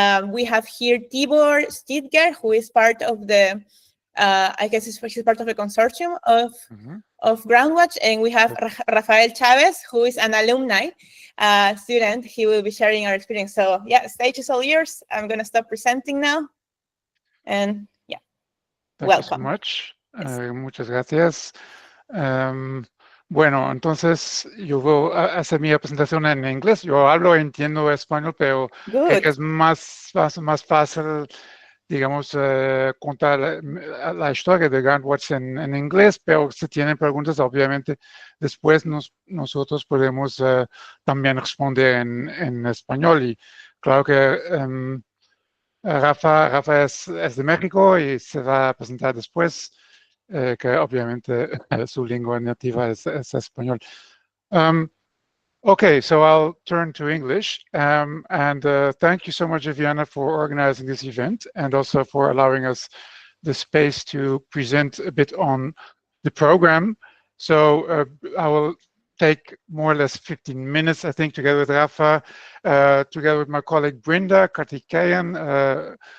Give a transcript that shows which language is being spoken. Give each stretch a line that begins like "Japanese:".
English: We have here Tibor Stidger, who is part of the, I guess he's part of the consortium of Groundwatch, and we have Rafael Chavez, who is an alumni student. He will be sharing our experience. So yeah, stage is all yours. I'm going to stop presenting now. And yeah. Thank you so much.
Spanish: Muchas gracias. Bueno, entonces yo voy a hacer mi presentación en inglés. Yo hablo, entiendo español, pero creo que es más fácil, digamos, contar la historia de Groundwater en inglés, pero si tienen preguntas, obviamente, después nosotros podemos también responder en español. Y claro que Rafa es de México y se va a presentar después, que obviamente su lengua nativa es español.
English: Okay, so I'll turn to English. And thank you so much, Viviana, for organizing this event and also for allowing us the space to present a bit on the program. So I will take more or less 15 minutes, I think, together with Rafa, together with my colleague Brinda Kartikeyan.